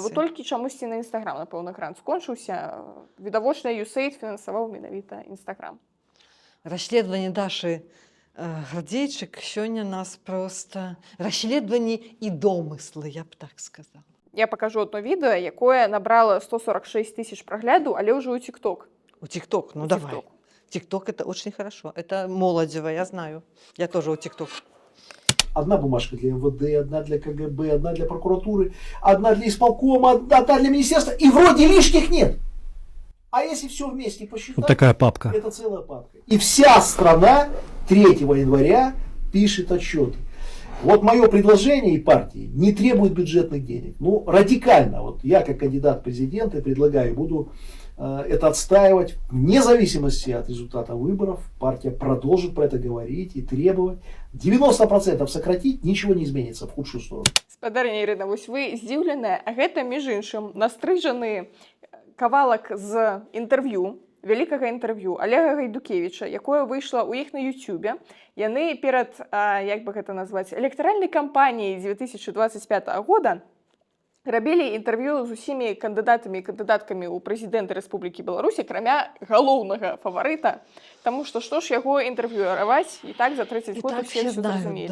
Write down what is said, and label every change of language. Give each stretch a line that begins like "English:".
Belarusian: Вот толькі чамусьці на Інстаграм, напэўна, грант скончыўся. Відавочна, USAID фінансаваў менавіта Інстаграм. Расследаванне Дашы Градзейчык сёння нас проста... Расследаванні і домыслы, я б так сказала. Я пакажу одно відэо, якое набрала 146 тысяч прагляду, але ўжо ў ТикТок. У ТикТок, ну давай.
Russian: ТикТок это очень хорошо. Это молодево, я знаю. Я тоже у ТикТок. Одна бумажка для МВД, одна для КГБ, одна для прокуратуры, одна для исполкома, одна для министерства. И вроде лишних нет. А если все вместе посчитать, Вот такая папка. это целая папка. И вся страна 3 января пишет отчеты. Вот мое предложение и партии не требует бюджетных денег. Ну, радикально. Вот я как кандидат в президенты предлагаю, буду это отстаивать вне зависимости от результата выборов. Партия продолжит про это говорить и требовать. 90% сократить, ничего не изменится в худшую сторону.
Belarusian: Спадарня Ірына, вось вы здзіўленая, а гэта, між іншым, настрыжаны кавалак з інтэрв'ю, вялікага інтэрв'ю Олега Гайдукевіча, якое выйшла ў іх на Ютубе. Яны перад, як бы гэта назваць, электаральнай кампаніяй 2025 года рабілі інтэрв'ю з усімі кандыдатамі і кандыдаткамі ў прэзідэнты Рэспублікі Беларусь, акрамя галоўнага фаварыта, таму што што ж яго інтэрв'юраваць, і так за 30 год усе ўсё зразумелі.